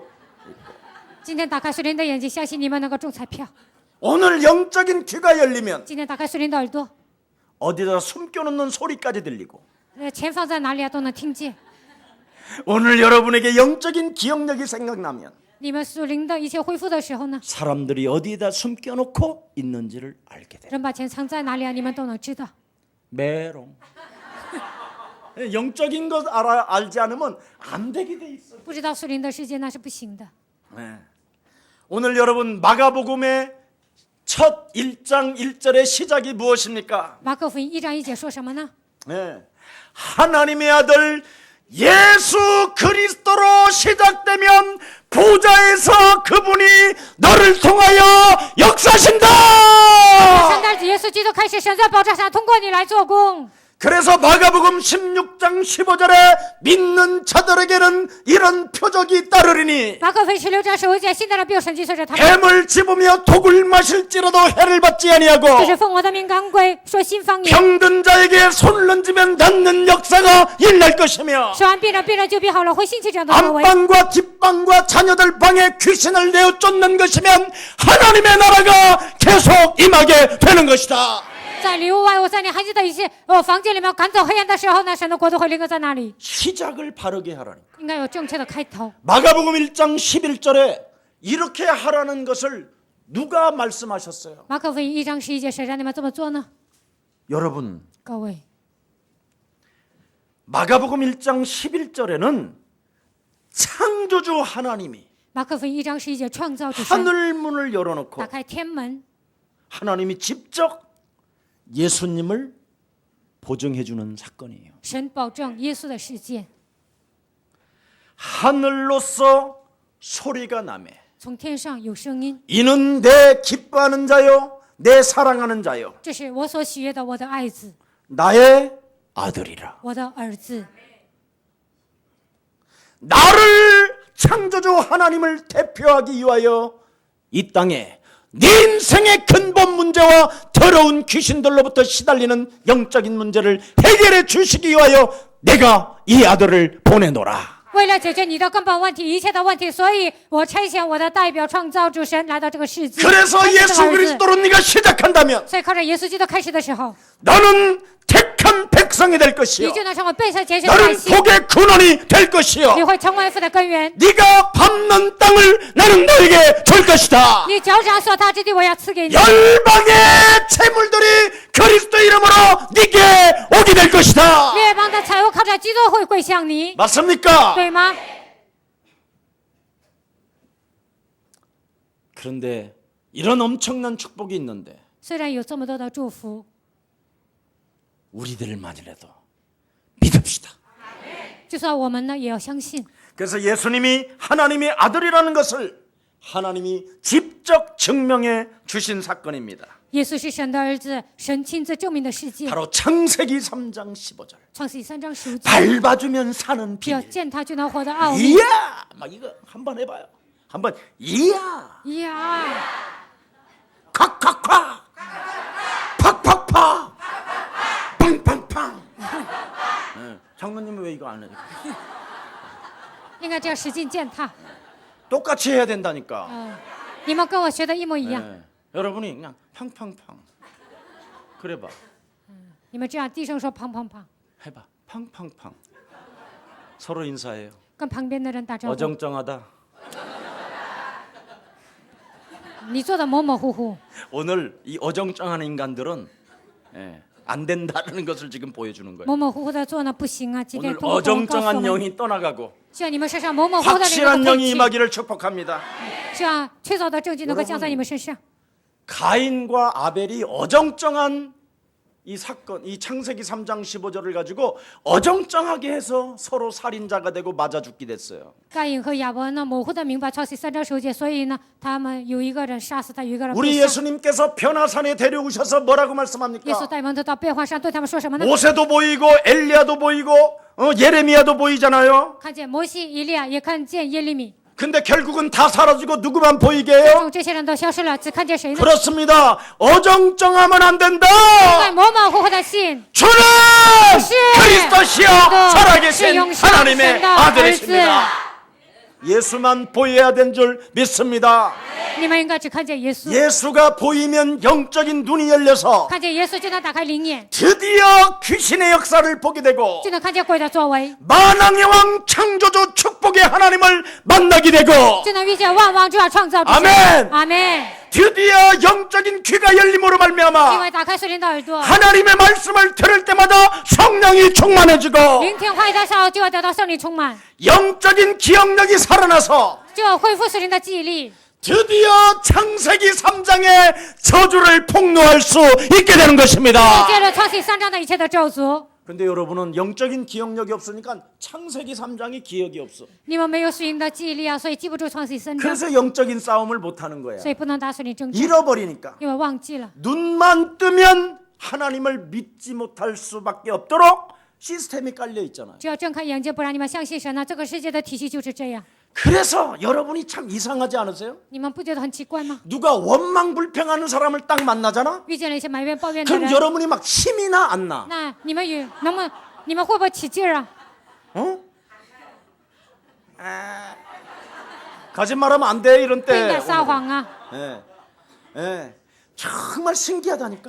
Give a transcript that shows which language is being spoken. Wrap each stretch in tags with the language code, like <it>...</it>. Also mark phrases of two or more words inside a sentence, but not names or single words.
<zh>今天打开属灵的眼睛，相信你们能够中彩票。</zh> <ko>오늘 영적인 귀가 열리면</ko> <zh>今天打开属灵的耳朵，</zh> <ko>어디다 숨겨놓는 소리까지 들리고.</ko> <zh>钱放在哪里啊都能听见。</zh> <ko>오늘 여러분에게 영적인 기억력이 생각나면</ko> <zh>你们属灵的一切恢复的时候呢，</zh> <ko>사람들이 어디에다 숨겨놓고 있는지를 알게 돼.</ko> <zh>人把钱藏在哪里啊，你们都能知道。</zh> <ko>메롱. 영적인 것 알지 않으면 안 되게 돼 있어.</ko> <zh>不知道属灵的世界那是不行的。</zh> <ko>네. 오늘 여러분 마가복음의 첫 1장 1절의 시작이 무엇입니까?</ko> <zh>马可福音1章1节说什么呢？</zh> <ko>네. 하나님의 아들 예수 그리스도로 시작되면 보좌에서 그분이 너를 통하여 역사하신다.</ko> <zh>圣诞子耶稣基督开始，神在宝座上通过你来做工。</zh> <ko>그래서 마가복음 16장 15절에 믿는 자들에게는 이런 표적이 따르리니</ko> <zh>马可福音16章15节，信的人必有神迹随着他们。</zh> <ko>뱀을 집으며 독을 마실지라도 해를 받지</ko> <zh>这</zh> <ko>아니하고</ko> <zh>是奉我的名赶鬼，说新方言，</zh> <ko>병든 자에게 손을 얹으면 낫는 역사가 일어날 것이며</ko> <zh>说完病人，病人就必好了，会兴起这样的作为。</zh> <ko>안방과 뒷방과 자녀들 방에 귀신을 내어 쫓는 것이면 하나님의 나라가 계속 임하게 되는 것이다.</ko> <zh>在里屋外，我在你孩子的一些房间里面赶走黑暗的时候呢，神的国度会临格在那里，</zh> <ko>시작을 바르게 하라니까.</ko> <zh>应该有正确的开头。</zh> <ko>마가복음 1장 11절에 이렇게 하라는 것을 누가 말씀하셨어요?</ko> <zh>马可福音1章11节，谁让你们这么做呢？</zh> <ko>여러분</ko> <zh>各位，</zh> <ko>마가복음 1장 11절에는 창조주 하나님이</ko> <zh>马可福音1章11节，创造主神</zh> <ko>하늘 문을 열어놓고</ko> <zh>打开天门，</zh> <ko>하나님이 직접 예수님을 보증해 주는 사건이에요.</ko> <zh>神保证耶稣的事件，</zh> <ko>하늘로서 소리가 나매</ko> <zh>从天上有声音，</zh> <ko>이는 내 기뻐하는 자요 내 사랑하는 자요</ko> <zh>这是我所喜悦的，我的爱子，</zh> <ko>나의 아들이라.</ko> <zh>我的儿子。</zh> <ko>나를 창조주 하나님을 대표하기 위하여 이 땅에 네 인생의 근본 문제와 더러운 귀신들로부터 시달리는 영적인 문제를 해결해 주시기 위하여 내가 이 아들을 보내노라.</ko> <zh>为了解决你的根本问题，一切的问题，所以我差遣我的代表创造主神来到这个世界。</zh> <ko>그래서</ko> <zh>差遣这个</zh> <ko>예수</ko> <zh>儿子</zh> <ko>그리스도로 네가 시작한다면</ko> <zh>所以靠着耶稣基督开始的时候，</zh> <ko>너는 택한 백성이 될</ko> <zh>你</zh> <ko>것이요</ko> <zh>就能成为被神拣选的百</zh> <ko>너는</ko> <zh>姓，</zh> <ko>복의 근원이 될 것이요</ko> <zh>你会成为父的根源。</zh> <ko>네가 밟는 땅을 나는 너에게 줄 것이다.</ko> <zh>你脚掌所踏之地，我要赐给你。</zh> <ko>열방의 재물들이 그리스도 이름으로 네게 오게 될 것이다.</ko> <zh>列邦的财物靠着基督会归向你，</zh> <ko>맞습니까?</ko> <zh>对吗？</zh> <ko>그런데 이런 엄청난 축복이 있는데</ko> <zh>虽然有这么多的祝福，</zh> <ko>우리들만이라도 믿읍시다.</ko> <zh>就算我们呢，也要相信。</zh> <ko>그래서 예수님이 하나님의 아들이라는 것을 하나님이 직접 증명해 주신 사건입니다.</ko> <zh>耶稣是神的儿子，神亲自证明的世界。</zh> <ko>바로 창세기 3장 15절.</ko> <zh>创世记3章15节，</zh> <ko>밟아주면 사는</ko> <zh>只要</zh> <ko>비밀.</ko> <zh>见他就能获得奥秘。</zh> <ko>이야! 막 이거 한번 해봐요. 한번 이야!</ko> <zh>呀，</zh> <ko>콱콱콱! 팍팍팍! 팡팡팡! 네, 장로님은 왜 이거 안 해요?</ko> <zh>应该这样使劲践踏。</zh> <ko>똑같이 해야 된다니까.</ko> <zh>你们跟我学的一模一样。</zh> <ko>네, 여러분이 그냥 팡팡팡. 그래봐.</ko> <zh>你们这样低声说砰砰砰，</zh> <ko>해봐. 팡팡팡. 서로 인사해요.</ko> <zh>跟旁边的人打招呼。</zh> <ko>어정쩡하다.</ko> <zh>你做的模模糊糊。</zh> <ko>오늘 이 어정쩡한 인간들은 안 된다는 것을 지금 보여주는 거예요.</ko> <zh>模模糊糊的做呢不行啊！今天</zh> <ko>오늘</ko> <zh>通过告诉我</zh> <ko>어정쩡한</ko> <zh>们，</zh> <ko>영이 떠나가고</ko> <zh>希望你们身上模模糊糊的灵</zh> <ko>확실한</ko> <zh>能</zh> <ko>영이</ko> <zh>退去，</zh> <ko>임하기를 축복합니다.</ko> <zh>希望确凿的证据能够降在你们身上。</zh> <ko>가인과 아벨이 어정쩡한 이 사건, 이 창세기 3장 15절을 가지고 어정쩡하게 해서 서로 살인자가 되고 맞아 죽게 됐어요.</ko> <zh>盖隐和亚伯呢模糊的明白创世3章15节，所以呢，他们有一个人杀死他，有一个人被</zh> <ko>우리</ko> <zh>杀。</zh> <ko>예수님께서 변화산에 데려오셔서 뭐라고</ko> <zh>耶稣</zh> <ko>말씀합니까?</ko> <zh>带门徒到变化山，对他们说什么呢？</zh> <ko>모세도 보이고 엘리야도 보이고 예레미야도 보이잖아요.</ko> <zh>看见摩西、以利亚，也看见耶利米，</zh> <ko>근데 결국은 다 사라지고 누구만 보이게</ko> <zh>最</zh> <ko>해요?</ko> <zh>终这些人都消失了，只看见谁呢？</zh> <ko>그렇습니다. 어정쩡하면 안 된다.</ko> <zh>因为模模糊糊的信</zh> <ko>주는 그리스도시여 살아계신 하나님의 아들이십니다. 예수만 보여야 된 줄 믿습니다.</ko> <zh>你们应该只看见耶稣，</zh> <ko>예수가 보이면 영적인 눈이 열려서</ko> <zh>看见耶稣就能打开灵眼，</zh> <ko>드디어 귀신의 역사를 보게 되고</ko> <zh>就能看见鬼的作为，</zh> <ko>만왕의 왕 창조주 축복의 하나님을 만나게 되고</ko> <zh>就能遇见万王之王创造主。</zh> <ko>아멘.</ko> <zh>阿门。</zh> <ko>드디어 영적인 귀가 열림으로</ko> <zh>因</zh> <ko>말미암아</ko> <zh>为打开属灵的耳朵，</zh> <ko>하나님의 말씀을 들을 때마다 성령이 충만해지고</ko> <zh>聆听话语的时候就要得到圣灵充满，</zh> <ko>영적인 기억력이 살아나서</ko> <zh>就要恢复属灵的记忆力，</zh> <ko>드디어 창세기 3장의 저주를 폭로할 수 있게 되는 것입니다.</ko> <zh>接着创世3章的一切的咒诅。</zh> <ko>근데 여러분은 영적인 기억력이 없으니까 창세기 3장이 기억이 없어.</ko> <zh>你们没有属灵的记忆力啊，所以记不住创世3章，</zh> <ko>그래서 영적인 싸움을 못 하는 거야.</ko> <zh>所以不能打属灵征战，</zh> <ko>잃어버리니까.</ko> <zh>因为忘记了。</zh> <ko>눈만 뜨면 하나님을 믿지 못할 수밖에 없도록 시스템이 깔려 있잖아요.</ko> <zh>只要睁开眼睛，不然你们相信神呢？这个世界的体系就是这样，</zh> <ko>그래서 여러분이 참 이상하지 않으세요?</ko> <zh>你们不觉得很奇怪吗？</zh> <ko>누가 원망불평하는 사람을 딱 만나잖아?</ko> <zh>遇见了一些埋怨抱怨的</zh> <ko>그럼</ko> <zh>人，</zh> <ko>여러분이 막 힘이 나 안 나?</ko> <zh>那你们你们会不会起劲儿啊？</zh> <ko>어? 거짓말하면 안 돼 이런</ko> <zh>不应</zh> <ko>때.</ko> <zh>该撒谎啊！</zh> <ko>예, 예, 정말 신기하다니까.</ko>